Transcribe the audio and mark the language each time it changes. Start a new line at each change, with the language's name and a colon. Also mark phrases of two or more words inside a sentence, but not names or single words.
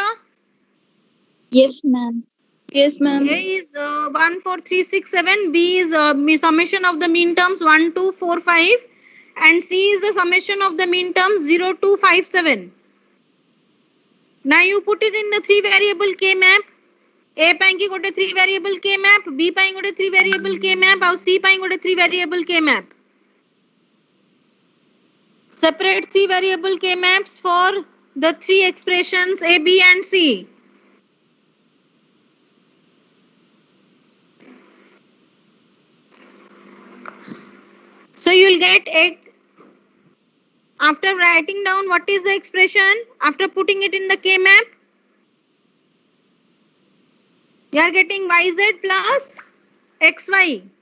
English: Yes, ma'am. Yes, ma'am. A is 1, 4, 3, 6, 7. B is summation of the mean terms 1, 2, 4, 5. And C is the summation of the mean terms 0, 2, 5, 7. Now you put it in the 3 variable K map.
Odia: A ପାଇଁ କି ଗୋଟେ
English: 3 variable K map,
Odia: B ପାଇଁ ଗୋଟେ
English: 3 variable K map,
Odia: ଆଉ C ପାଇଁ ଗୋଟେ
English: 3 variable K map. Separate 3 variable K maps for the 3 expressions A, B and C. So you will get a, after writing down what is the expression, after putting it in the K map, you are getting YZ plus XY.